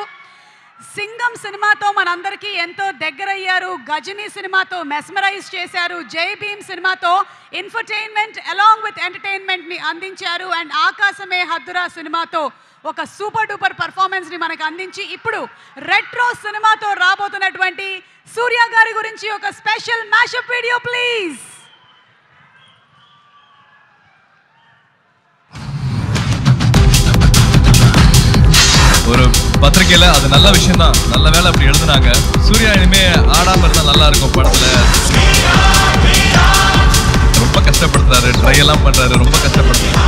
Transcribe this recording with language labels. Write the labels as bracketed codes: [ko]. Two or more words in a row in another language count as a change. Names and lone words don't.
[te] సింగం సినిమాతో మనందరికీ ఎంతో దగ్గరయ్యారు, గజనీ సినిమాతో మెస్మరైజ్ చేశారు, జై భీమ్ సినిమాతో [en] infotainment along with entertainment [te] అందించారు, అండ్ ఆకాశమే హద్దురా సినిమాతో ఒక [en] super duper performance [te] మనకు అందించి ఇప్పుడు రెట్రో సినిమాతో రాబోతున్నటువంటి సూర్య గారి గురించి ఒక [en] special mashup video please. [ta] ஒரு பத்திரிக்கையில் அது நல்ல விஷயம் தான், நல்ல வேலை அப்படி எழுதுனாங்க. சூர்யா இனிமே ஆடாம இருந்தால் நல்லா இருக்கும். படத்தில் ரொம்ப கஷ்டப்படுத்துறாரு, ட்ரை எல்லாம் பண்றாரு, ரொம்ப கஷ்டப்படுத்துறாரு.